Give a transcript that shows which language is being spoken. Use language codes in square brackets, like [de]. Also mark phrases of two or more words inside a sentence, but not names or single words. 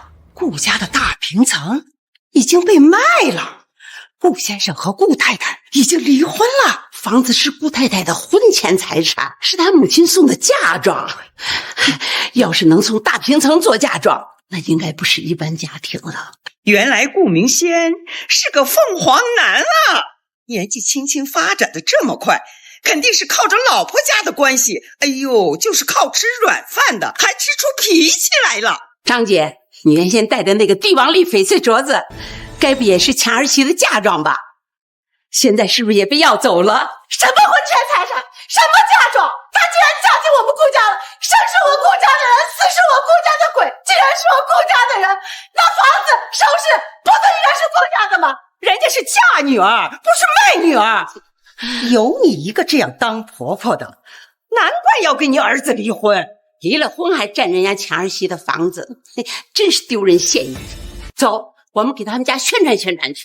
[zh] 顧家的大平層已經被賣了，顧先生和顧太太已經離婚了，房子是顧太太的婚前財產，是她母親送的嫁妝。要是能從大平層做嫁妝，那應該不是一般家庭了。原來顧明軒是個鳳凰男啊，年紀輕輕發展的這麼快，肯定是靠着老婆家的關係。哎呦，就是靠吃軟飯的，還吃出脾氣來了。張姐，你原先戴的那個帝王綠翡翠鐲子，該不也是強兒媳的嫁妝吧？現在是不是也被要走了？什麼婚前財產，什麼嫁妝？她居然嫁進我們顧家了，生是我顧家的人，死是我顧家的鬼。既然是我顧家的人，那房子首飾不都應該是顧家的嗎？人家是嫁女兒，不是賣女兒。有你一個這樣當婆婆的，難怪要跟你兒子離婚。離了婚還占人家強兒媳的房子，真是丟人現眼。走，我們給他們家宣傳宣傳去。